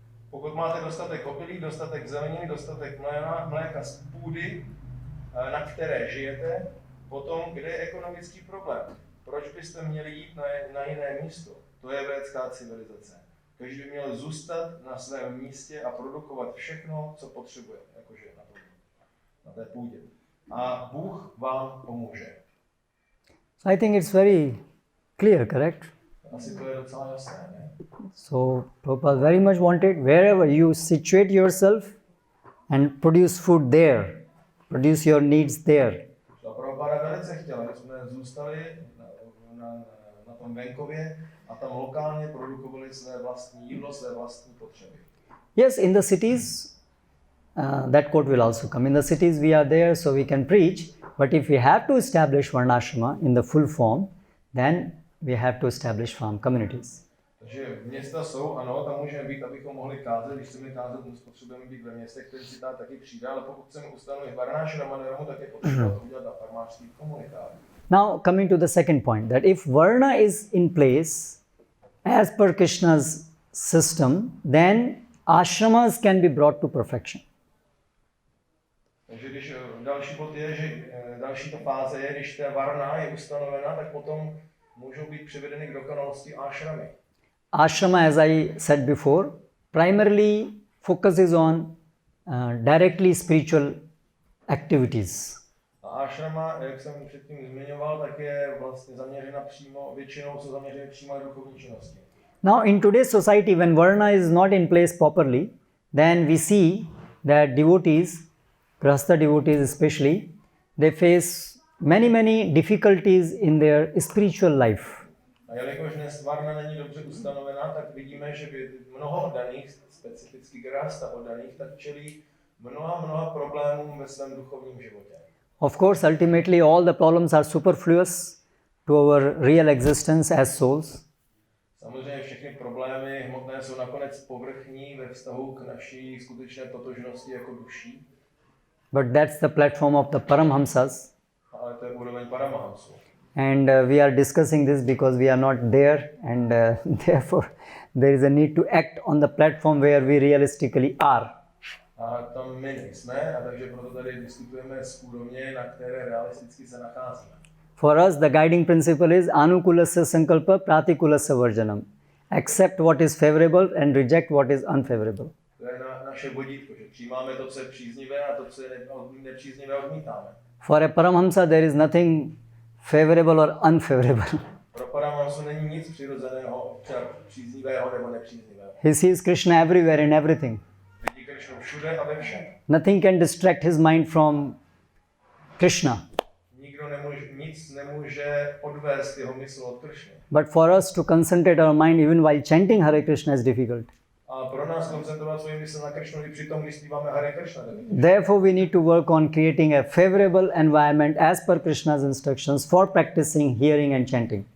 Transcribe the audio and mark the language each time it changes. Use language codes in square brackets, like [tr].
[cs] Pokud máte dostatek obilí, dostatek zeleniny, dostatek mléka z půdy, na které žijete, potom, kde je ekonomický problém? Proč byste měli jít na jiné místo? To je védská civilizace. Každý by měl zůstat na svém místě a produkovat všechno, co potřebuje, jakože na té půdě. A Bůh vám pomůže. [en] So I think it's very clear, correct? [cs] Asi to je docela jasné, ne? [en] So Prabhupada very much wanted wherever you situate yourself and produce food there, produce your needs there. [cs] Prabhupada velice chtěl, aby jsme zůstali na tom venkově a tam lokálně produkovali své vlastní jídlo, své vlastní potřeby. [en] Yes, in the cities, that quote will also come. In the cities we are there so we can preach, but if we have to establish Varnashrama in the full form, then we have to establish farm communities. [cs] Takže města jsou, ano, tam můžeme být, abychom mohli kázat, když chceme kázat, potřebujeme být ve městech, ten citát taky přijde, ale pokud chceme ustanovit Varnashrama Dharmu, tak je potřeba to udělat na farmářských komunitách. [en] Now coming to the second point, that if Varna is in place as per Krishna's system, then ashramas can be brought to perfection. [cs] Takže když další bod je, že další ta fáze je, když ta varna je ustanovena, tak potom můžou být přivedeny k dokonalosti ashramy. [en] Ashrama, as I said before, primarily focuses on directly spiritual activities. [cs] A ashrama, jak jsem předtím zmiňoval, tak je vlastně zaměřena přímo, většinou jsou zaměřeny přímo na duchovní činnosti. [en] Now in today's society, when Varna is not in place properly, then we see that devotees, Grahastha devotees especially, they face many difficulties in their spiritual life. [cs] A jelikož dnes varna není dobře ustanovená, tak vidíme, že mnoho oddaných, specificky Grahastha oddaných, tak čelí mnoha problémům ve svém duchovním životě. [en] Of course, ultimately all the problems are superfluous to our real existence as souls. [cs] Samozřejmě všechny problémy hmotné jsou nakonec povrchní ve vztahu k naší skutečné totožnosti jako duší. [en] But that's the platform of the Paramhamsas. [cs] Ale to je úroveň Paramahamsů. [en] And we are discussing this because we are not there, and therefore there is a need to act on the platform where we realistically are. [cs] A tam my nejsme, a takže proto tady diskutujeme z úrovně, na které realisticky se nacházíme. [en] For us, the guiding principle is [sa] anukulasya sankalpa pratikulasa varjanam. [en] Accept what is favorable and reject what is unfavorable. [cs] To je naše vodítko, že přijímáme to, co je příznivé, a to, co je nepříznivé, odmítáme. [en] For a Paramhamsa, there is nothing favorable or unfavorable. [cs] Pro Paramahamsu není nic přirozeného, příznivého nebo nepříznivého. [en] He sees Krishna everywhere in everything. [cs] Vidí Krishnu všude a ve všem. [en] Nothing can distract his mind from Krishna. [cs] Nic nemůže odvést jeho mysl od Krishny. [en] But for us to concentrate our mind even while chanting Hare Krishna is difficult. [cs] A pro nás koncentrovat svou mysl na Krishnu i při tom, když zpíváme Hare Krishna. [en] Therefore, we need to work on creating a favorable environment as per Krishna's instructions for practicing hearing and chanting.